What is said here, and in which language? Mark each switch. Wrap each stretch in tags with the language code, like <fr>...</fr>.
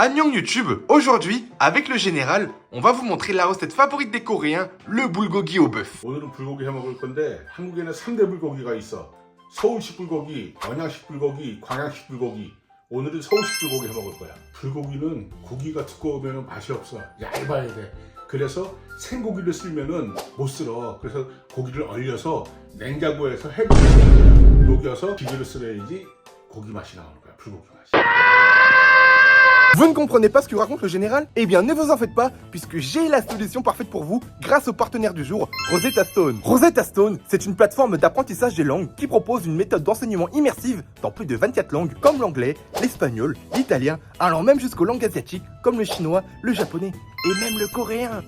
<fr>Annyeong YouTube, aujourd'hui, avec le général, on va vous montrer la recette favorite des Coréens, le bulgogi au bœuf.</fr> <ko>오늘은 불고기 해 먹을 건데 한국에는 3대 불고기가 있어. 서울식 불고기, 언양식 불고기, 광양식 불고기. 오늘은 서울식 불고기 해 먹을 거야. 불고기는 고기가 두꺼우면 맛이 없어. 얇아야 돼. 그래서 생고기를 쓰면은 못 쓸어. 그래서 고기를 얼려서 냉장고에서 해동시키는 거야. 녹여서 기계로 쓸어야지 고기 맛이 나오는 거야. 불고기 맛이.</ko> <fr>Vous ne comprenez pas ce que raconte le général? Eh bien, ne vous en faites pas, puisque j'ai la solution parfaite pour vous grâce au partenaire du jour, Rosetta Stone. Rosetta Stone, c'est une plateforme d'apprentissage des langues qui propose une méthode d'enseignement immersive dans plus de 24 langues comme l'anglais, l'espagnol, l'italien, allant même jusqu'aux langues asiatiques comme le chinois, le japonais et même le coréen.</fr>